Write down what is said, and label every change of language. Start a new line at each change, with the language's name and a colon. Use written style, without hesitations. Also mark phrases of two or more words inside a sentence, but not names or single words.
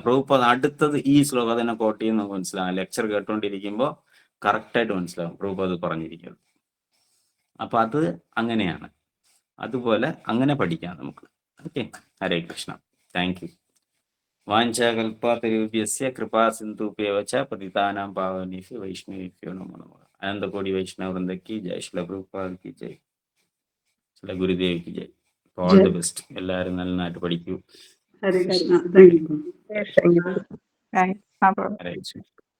Malayalam: പ്രഭുപാദ് അടുത്തത് ഈ ശ്ലോകം തന്നെ കോട്ട് ചെയ്യുന്ന നമുക്ക് മനസ്സിലാവും. ലെക്ചർ കേട്ടോണ്ടിരിക്കുമ്പോൾ കറക്റ്റായിട്ട് മനസ്സിലാവും പ്രഭുപാദ് പറഞ്ഞിരിക്കുന്നത്. അപ്പൊ അത് അങ്ങനെയാണ്. അതുപോലെ അങ്ങനെ പഠിക്കാം നമുക്ക്.
English: ഓക്കെ,
Sanskrit: हरे कृष्ण.
English: thank you.
Sanskrit: वाञ्चाकल्पातरुभ्यस्य कृपा सिन्धुभ्यव च पतितानां पावनेभ्यो वैष्णवेभ्यो नमो नमः.
Hindi: अनन्तकोटि वैष्णव वृन्द की जय। श्रील प्रभुपाद की जय। श्रील गुरुदेव की जय.
English: all the best.
Malayalam: എല്ലാവരും നന്നായിട്ട് പഠിക്കൂ.
Sanskrit: हरे कृष्ण.
English: thank you. thank you.
Sanskrit: हरे कृष्ण.